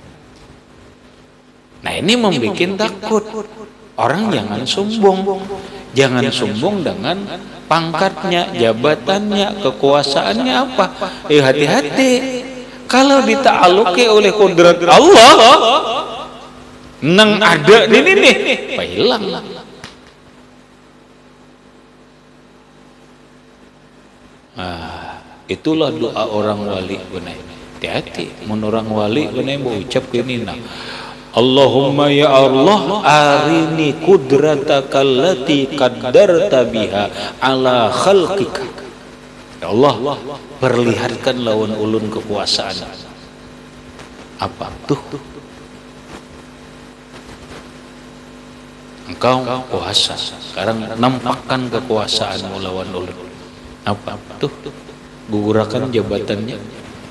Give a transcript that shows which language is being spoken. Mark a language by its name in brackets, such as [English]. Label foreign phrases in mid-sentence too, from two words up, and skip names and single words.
[Banjar] Nah ini membuat takut. Orang jangan sombong. Jangan sombong dengan pangkatnya, jabatannya, kekuasaannya apa. Hati-hati. Kalau dita'alluqi oleh kudrat Allah, nang ada ini nih, hilang. Itulah doa orang wali benar. Hati-hati. Menurang wali benar mau ucap ini nah. [Arabic] اللهم يا الله أرني قدرتك التي قدرت بها على خلقك. يا الله, [Banjar] perlihatkan lawan ulun kekuasaan. Apa tuh? Engkau kuasa. Sekarang nampakkan kekuasaanmu lawan ulun. Apa tuh? Gugurakan jabatannya.